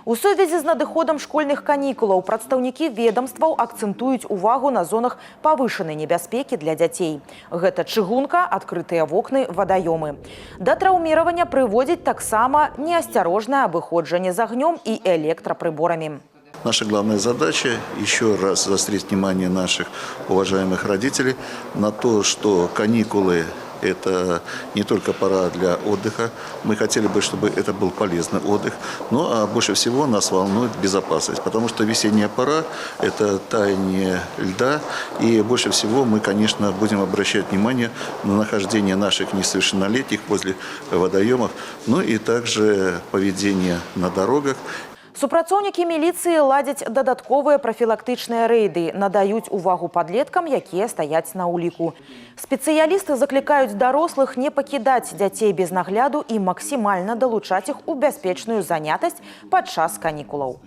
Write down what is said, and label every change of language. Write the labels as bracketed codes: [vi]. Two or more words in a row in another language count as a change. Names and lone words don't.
[be] У сувязі з надыходам школьных канікулаў прадстаўнікі ведомстваў акцэнтуюць увагу на зонах павышанай небяспекі для дзяцей. Гэта чыгунка, адкрытыя вокны, вадаёмы. Да траўміравання прыводзіць таксама неасцярожнае абыходжанне з агнём [ru] и электроприборами. Наша главная задача – еще раз заострить внимание наших уважаемых родителей на то, что каникулы – это не только пора для отдыха. Мы хотели бы, чтобы это был полезный отдых. Но больше всего нас волнует безопасность. Потому что весенняя пора – это таяние льда. И больше всего мы, конечно, будем обращать внимание на нахождение наших несовершеннолетних возле водоемов. Ну и также поведение на дорогах. [be] Супрацоўнікі міліцыі ладзяць дадатковыя прафілактычныя рэйды, надаюць увагу падлеткам, якія стаяць на ўліку. Спецыялісты заклікаюць дарослых не пакідаць дзяцей без нагляду і максімальна далучаць іх у бяспечную занятасць падчас канікулаў.